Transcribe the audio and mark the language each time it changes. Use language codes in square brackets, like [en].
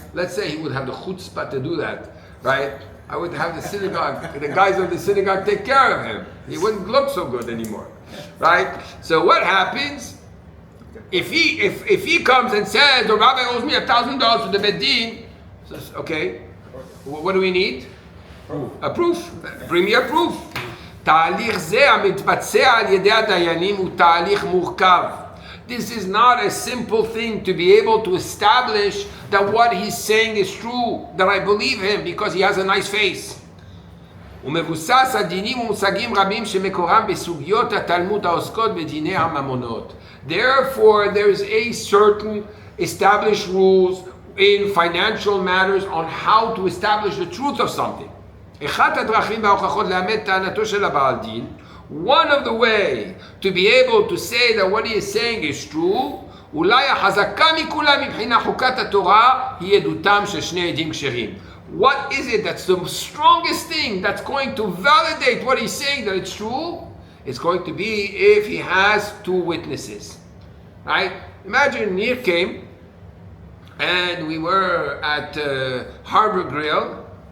[en] Let's say he would have the chutzpah to do that, right? I would have the synagogue, the guys of the synagogue take care of him. He wouldn't look so good anymore, right? So what happens if he comes and says the rabbi owes me $1,000 to the Bedin? Says, okay, what do we need? A proof. Bring me a proof. [he] תהליך זה המתבצע על ידי הדיינים הוא תהליך מורכב. [en] This is not a simple thing to be able to establish that what he's saying is true, that I believe him because he has a nice face. [he] ומבוסס על דינים ומושגים רבים שמקורם בסוגיות התלמוד העוסקות בדיני הממונות. [en] Therefore, there is a certain established rules in financial matters on how to establish the truth of something. [he] אחת הדרכים וההוכחות לאמת טענתו של הבעל דין, [en] one of the way to be able to say that what he is saying is true, [he] אולי החזקה מכולם מבחינה חוקת התורה היא עדותם של שני עדים כשרים. [en] What is it that's the strongest thing that's going to validate what he's saying that it's true? It's going to be if he has two witnesses. Right? Imagine Nir came and we were at Harbor Grill.